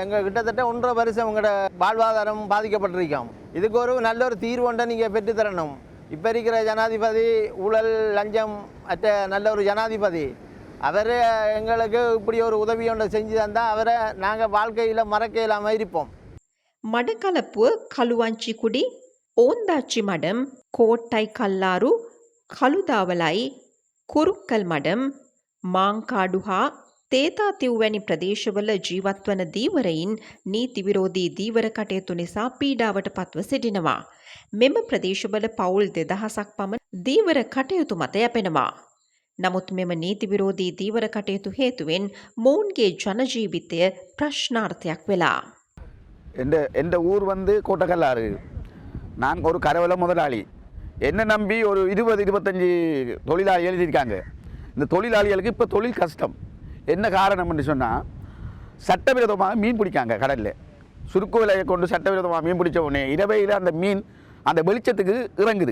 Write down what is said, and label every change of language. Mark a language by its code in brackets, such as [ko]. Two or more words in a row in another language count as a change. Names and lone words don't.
[ta] எங்கள் கிட்டத்தட்ட 1.5 வருஷம் எங்களோட வாழ்வாதாரம் பாதிக்கப்பட்டிருக்கோம். இதுக்கு ஒரு நல்ல ஒரு தீர்வுண்டை நீங்கள் பெற்றுத்தரணும். இப்போ இருக்கிற ஜனாதிபதி ஊழல் லஞ்சம் அற்ற நல்ல ஒரு ஜனாதிபதி. அவர் எங்களுக்கு இப்படி ஒரு உதவி ஒன்று செஞ்சு தந்தால் அவரை நாங்கள் வாழ்க்கையில் மறக்க இல்லாமல் இருப்போம். [si] මඩකලපුව කළුවංචිකුඩි ඕන්දාච්චි මඩම් කෝට්ටයි කල්ලාරු කළුදාවලයි කුරුක්කල් මඩම් මාංකාඩු හා තේතාතිව් වැනි ප්‍රදේශවල ජීවත්වන දීවරයින් නීති විරෝධී දීවර කටයුතු නිසා පීඩාවට පත්ව සිටිනවා. මෙම ප්‍රදේශවල පවුල් 2000ක් පමණ දීවර කටයුතු මත යැපෙනවා. නමුත් මෙම නීති විරෝධී දීවර කටයුතු හේතුවෙන් මොවුන්ගේ ජනජීවිතය ප්‍රශ්නාර්ථයක් වෙලා. [ta] எந்த ஊர் கோட்டக்கல்லாறு. நான் ஒரு கரவல முதலாளி. என்ன நம்பி ஒரு 20-25 தொழிலாளிகள் எழுதியிருக்காங்க. இந்த தொழிலாளிகளுக்கு இப்போ தொழில் கஷ்டம். என்ன காரணம்னு சொன்னால் சட்டவிரோதமாக மீன் பிடிக்காங்க கடலில். சுருக்கு வலையை கொண்டு சட்டவிரோதமாக மீன் பிடிச்ச உடனே இரவையில் அந்த மீன் அந்த வெளிச்சத்துக்கு இறங்குது.